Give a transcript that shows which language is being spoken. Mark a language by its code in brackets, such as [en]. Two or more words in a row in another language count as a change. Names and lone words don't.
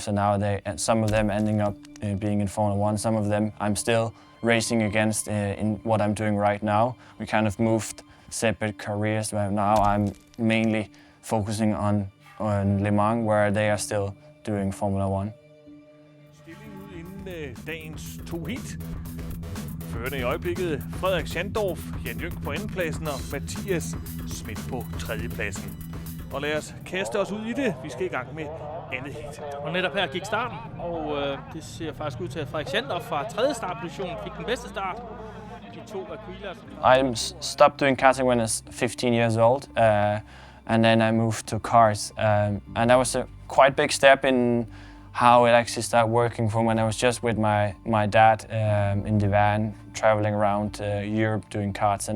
[en] So now some of them ending up being in Formula 1, some of them I'm still racing against in what I'm doing right now. We kind of moved separate careers, where now I'm mainly focusing on Le Mans, where they are still doing Formula 1. [da] Stillingen inden dagens 2 heat. Førende i øjeblikket Frederik Schandorff, Jan Jønk på andenpladsen og Mathias Schmidt på tredjepladsen. Og lad os kaste os ud i det. Vi skal i gang med andet heat. Og netop her gik starten, og det ser faktisk ud til, at Frederik Schandorff fra tredje startposition fik den bedste start. De to Aquila. [en] I stopped doing karting when I was 15 years old, and then I moved to cars. And that was a quite big step in how it actually started working from when I was just with my dad in the van, traveling around Europe doing karts.